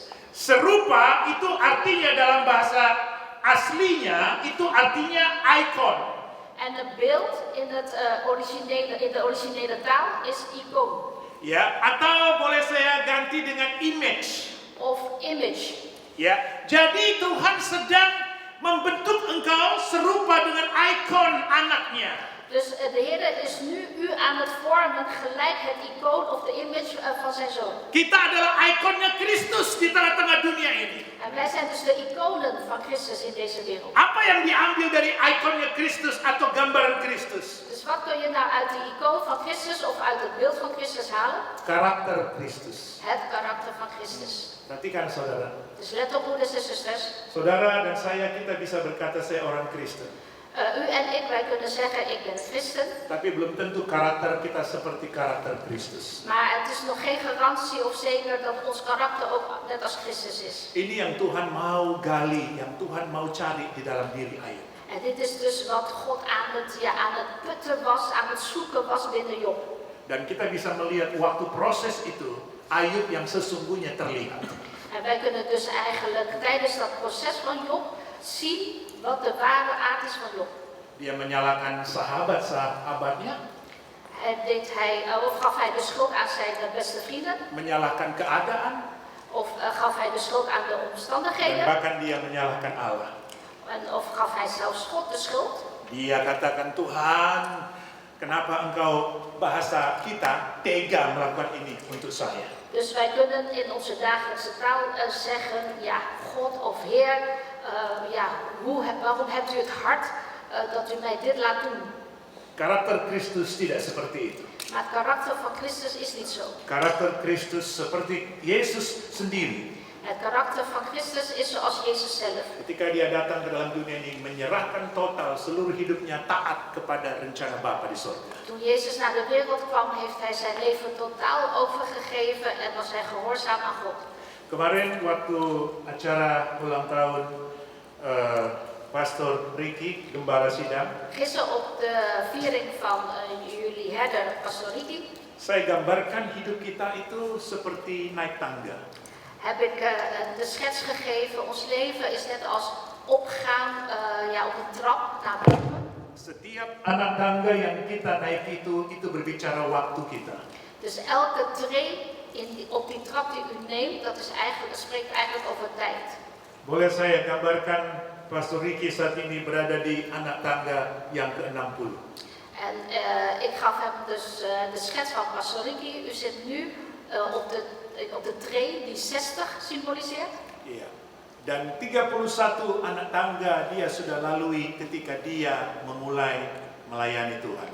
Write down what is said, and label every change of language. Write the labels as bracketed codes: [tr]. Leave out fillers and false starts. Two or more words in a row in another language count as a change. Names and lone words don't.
[id] Serupa itu artinya dalam bahasa aslinya, itu artinya icon. [nl] En het beeld in de originele taal is icoon [id] Ya, atau boleh saya ganti dengan image. [nl] of image. [id] Ya, jadi Tuhan sedang membentuk engkau serupa dengan ikon anaknya. [nl] Dus de Heer is nu u aan het vormen gelijk het icoon of de image van zijn zoon. [id] Kita adalah ikonnya Kristus di tengah-tengah dunia ini. [nl] En wij zijn dus de iconen van Christus in deze wereld. [id] Apa yang diambil dari ikonnya Kristus atau gambaran Kristus? [nl] Dus wat kun je nou uit de icoon van Christus of uit het beeld van Christus halen? [id] Karakter Kristus. [nl] Het karakter van Christus. [id] Perhatikan saudara. [nl] Dus let op, broeders en zusters. [id] Saudara dan saya, kita bisa berkata saya orang Kristen. [nl] U en ik, wij kunnen zeggen ik ben christen. [id] Tapi belum tentu karakter kita seperti karakter Kristus. [nl] Maar het is nog geen garantie of zeker dat ons karakter ook net als Christus is. [id] Ini yang Tuhan mau gali, yang Tuhan mau cari di dalam diri Ayub. [nl] En dit is dus wat God aan het putten was, aan het zoeken was binnen Job. [id] Dan kita bisa melihat waktu proses itu, Ayub yang sesungguhnya terlihat. [nl] En wij kunnen dus eigenlijk tijdens dat proces van Job zien wat de ware aard is van Job. [id] Dia menyalahkan sahabat-sahabatnya, [nl] Of gaf hij de schuld aan zijn beste vrienden? [id] menyalahkan keadaan, [nl] Of gaf hij de schuld aan de dan omstandigheden? [id] bahkan dia menyalahkan Allah. [nl] Of gaf hij zelfs God de schuld? [id] Dia katakan, Tuhan, kenapa engkau, bahasa kita, tega melakukan ini untuk saya? [nl] Dus wij kunnen in onze dagelijkse taal zeggen, ja, God of Heer, waarom hebt u het hart dat u mij dit laat doen? [id] Karakter Kristus tidak seperti itu. [nl] Maar het karakter van Christus is niet zo. [id] Karakter Kristus seperti Yesus sendiri. [nl] Het karakter van Christus is zoals Jezus zelf. [id] Ketika dia datang ke dalam dunia ini, menyerahkan total seluruh hidupnya taat kepada rencana Bapa di surga. [nl] Toen Jezus naar de wereld kwam, heeft hij zijn leven totaal overgegeven en was hij gehoorzaam aan God. [id] Kemarin waktu acara ulang tahun Pastor Ricky, Gembala Sidang, [nl] Gisteren op de viering van jullie herder, Pastor Ricky, [id] saya gambarkan hidup kita itu seperti naik tangga. [nl] heb ik de schets gegeven. Ons leven is net als opgaan op een trap naar boven. [id] Setiap anak tangga yang kita naik itu berbicara waktu kita. [nl] Dus elke tree op die trap die u neemt, dat spreekt eigenlijk over tijd. [id] Boleh saya gambarkan Pastor Ricky saat ini berada di anak tangga yang ke-60. [nl] En ik gaf hem dus de schets van Pastor Ricky. U zit nu op de tree die 60 symboliseert. [id] Iya. Dan 31 anak tangga dia sudah lalui ketika dia memulai melayani Tuhan.